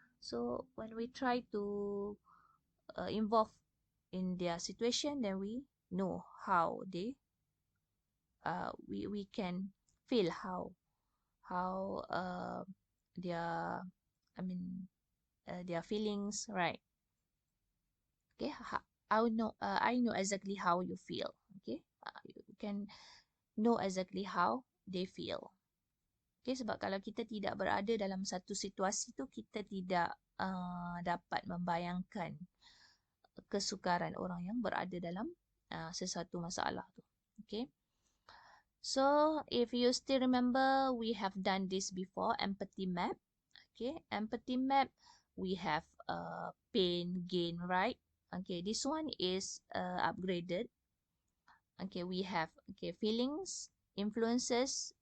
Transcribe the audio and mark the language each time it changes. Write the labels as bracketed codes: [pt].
[en] So when we try to involve in their situation, then we know how they we can feel how their their feelings, right? Okay, I know exactly how you feel. Okay, you can know exactly how they feel. [ms] Okay, sebab kalau kita tidak berada dalam satu situasi tu, kita tidak dapat membayangkan kesukaran orang yang berada dalam sesuatu masalah tu. Okay. [en] So, if you still remember, we have done this before, empathy map. Okay, empathy map, we have pain, gain, right? Okay, this one is upgraded. Okay, we have feelings, influences.